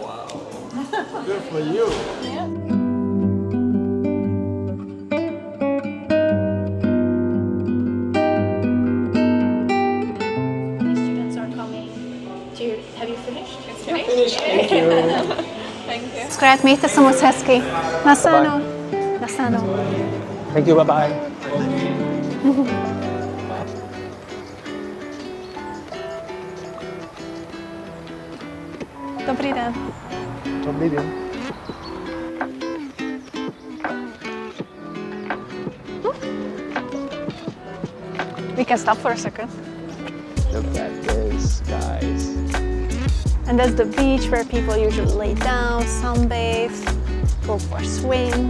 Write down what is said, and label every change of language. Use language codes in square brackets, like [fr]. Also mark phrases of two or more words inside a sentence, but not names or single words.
[en] Wow. Good for you. Yeah. Many students are coming to, have you finished? It's Finished. Thank you. Thank you. [cs] Skoro mějte se moc hezky. Nasano. Nasano. [en] Thank you. Bye bye. [cs] Dobrý den. Dobrý den. [en] We can stop for a second. Look at this, guys. And that's the beach where people usually lay down, sunbathe, go for a swim.